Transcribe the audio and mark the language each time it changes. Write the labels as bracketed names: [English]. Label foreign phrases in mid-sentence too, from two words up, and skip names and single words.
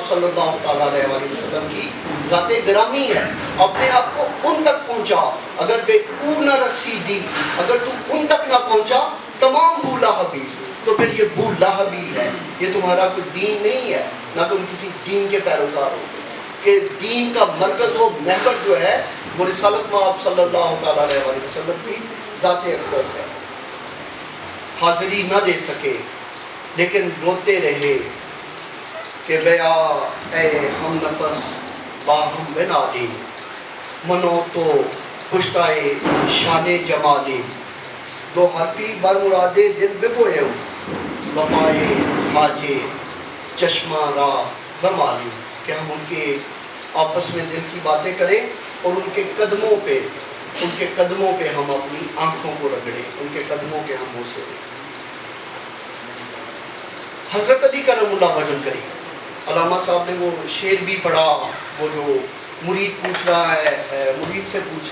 [Arabic] صلی اللہ تعالیٰ علیہ وسلم [Urdu] کی ذات گرامی ہے، اپنے آپ کو ان تک پہنچا، [Persian] اگر بے او نہ رسیدی، [Urdu] اگر تو ان تک نہ پہنچا [Persian] تمام بو لہبی، [Urdu] تو پھر یہ بو لہبی ہے، یہ تمہارا کوئی دین نہیں ہے، نہ تم کسی دین کے پیروکار ہو، کہ دین کا مرکز و محور جو ہے وہ رسالت مآب [Arabic] صلی اللہ تعالیٰ علیہ وسلم [Urdu] کی ذات اقدس ہے۔ حاضری نہ دے سکے لیکن روتے رہے کہ [Persian] بیا اے ہم نفس باہم بنادی منو تو پشتائے شان جمالی، دو حرفی برمرادے دل بگوئے بپائے خاجے چشمہ را بمالی، [Urdu] کہ ہم ان کے آپس میں دل کی باتیں کریں اور ان کے قدموں پہ ہم اپنی آنکھوں کو رگڑیں، ان کے قدموں کے ہم بوسے دیں۔ حضرت علی [Arabic] کرم اللہ وجل کریم، [Urdu] علامہ صاحب نے وہ شعر بھی پڑھا، وہ جو مرید پوچھ رہا ہے، مرید سے پوچھ